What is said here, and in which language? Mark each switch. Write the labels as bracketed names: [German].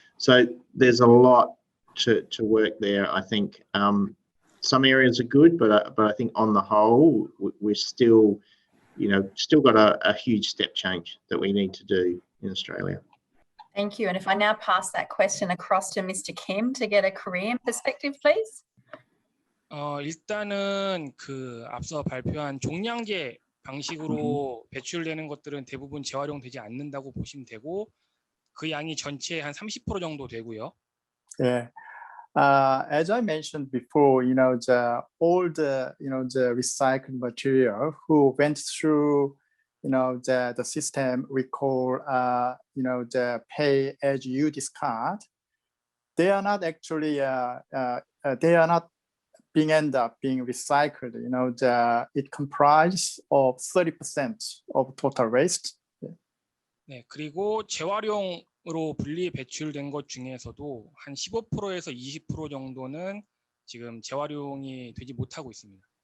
[English] So there's a lot to work there. I think some areas are good, but I think on the whole, we're still got a huge step change that we need to do in Australia. Thank you. And if I now pass that question across to Mr. Kim to get a Korean perspective, please. [Korean] 일단은 앞서 발표한 종량제 방식으로 배출되는 것들은 대부분 재활용되지 않는다고 보시면 되고, 그 양이 전체의 한 30% 정도 되고요. [English] Yeah. As I mentioned before, all the recycled material who went through the system we call the pay as you discard, they are not actually end up being recycled. It comprises of 30% of total waste. [Korean] 네, 그리고 재활용으로 분리 배출된 것 중에서도 한 15%에서 20% 정도는 지금 재활용이 되지 못하고 있습니다.